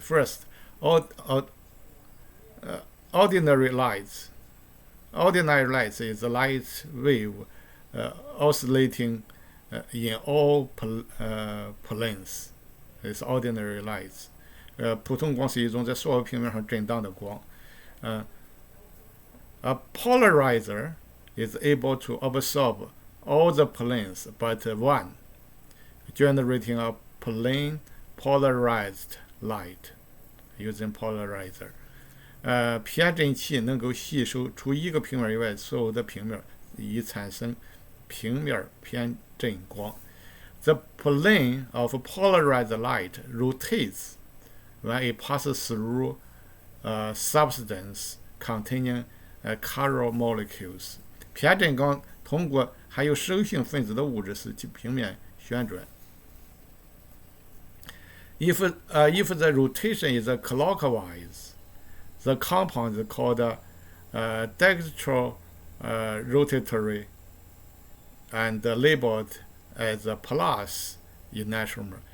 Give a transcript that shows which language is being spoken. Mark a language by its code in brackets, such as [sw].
[en] First, ordinary lights. Ordinary lights is a light wave oscillating in all planes. It's ordinary lights. [zh] 普通光是一种在所有平面上震荡的光。 [en] A polarizer is able to absorb all the planes but one, generating a plane polarized light using polarizer。 [zh] 偏振器能够吸收除一个平面以外所有的平面，以产生平面偏振光。 [en] The plane of polarized light rotates when it passes through a substance containing chiral molecules。 [zh] 偏振光通过含有手性分子的物质使其平面旋转。 [en] If the rotation is clockwise, the compound is called dextro rotatory and labeled as a plus ionomer.